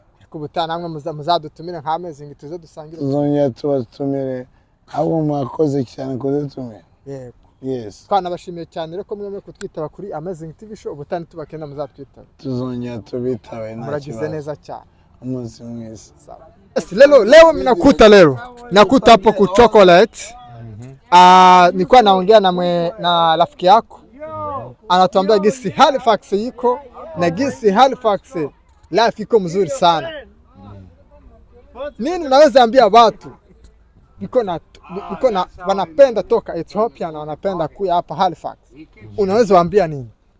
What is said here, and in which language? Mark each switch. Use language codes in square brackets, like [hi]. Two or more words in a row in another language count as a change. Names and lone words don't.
[rw] Kubutaha namwe muzadutumire nka Amazing tuze dusangire. Tuzongera tubatumire, abo mwakoze cyane kudutumira. Yego. Yes. Twanabashimiye cyane rero ko mwemeye kutwitaba kuri Amazing TV show. Ubutani tubakenda muzatwitaba. Tuzongera tubitabe nta. Muragize neza cyane. Umunsi mwiza. Sawa. [sw] Leo nakuta hapo ku chocolate. Nilikuwa naongea na rafiki yako, anatuambia gisi Halifax iko na gisi Halifax life iko mzuri sana. Nini naweza ambia watu iko na wanapenda toka Ethiopia na wanapenda kuja hapa Halifax, unaweza waambia nini?